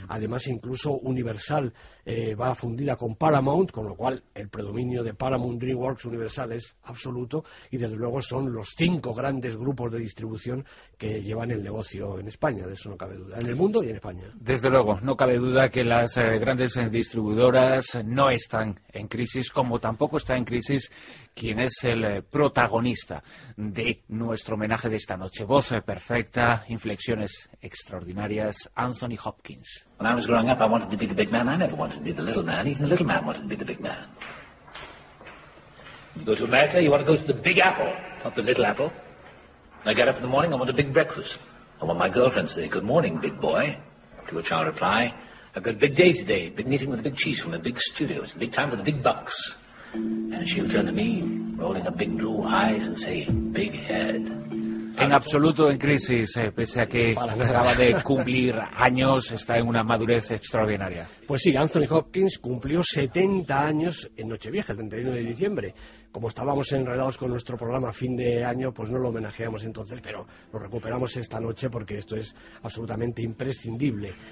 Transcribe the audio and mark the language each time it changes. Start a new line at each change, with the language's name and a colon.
Spanish: Además, incluso Universal va fundida con Paramount, con lo cual el predominio de Paramount, DreamWorks, Universal es absoluto, y desde luego son los cinco grandes grupos de distribución que llevan el negocio en España, de eso no cabe duda, en el mundo y en España. Desde luego, no cabe duda que las grandes distribuidoras no están en crisis, como tampoco está en crisis quien es el protagonista de nuestro homenaje de esta noche. Voz perfecta, inflexiones extraordinarias, Anthony Hopkins.
English: When I was growing up, I wanted to be the big man. I never wanted to be the little man. Even the little man wanted to be the big man. You go to America, you want to go to the big apple, not the little apple. When I get up in the morning, I want a big breakfast. I want my girlfriend to say, good morning, big boy. To which I'll reply, I've got a big day today. Big meeting with the big cheese from the big studio. It's a big time for the big bucks. And she'll turn to me, rolling her big blue eyes and say, big head.
Spanish: En absoluto en crisis, pese a que acaba de cumplir años, está en una madurez extraordinaria. Pues sí, Anthony Hopkins cumplió 70 años en Nochevieja, el 31 de diciembre. Como estábamos enredados con nuestro programa fin de año, pues no lo homenajeamos entonces, pero lo recuperamos esta noche porque esto es absolutamente imprescindible.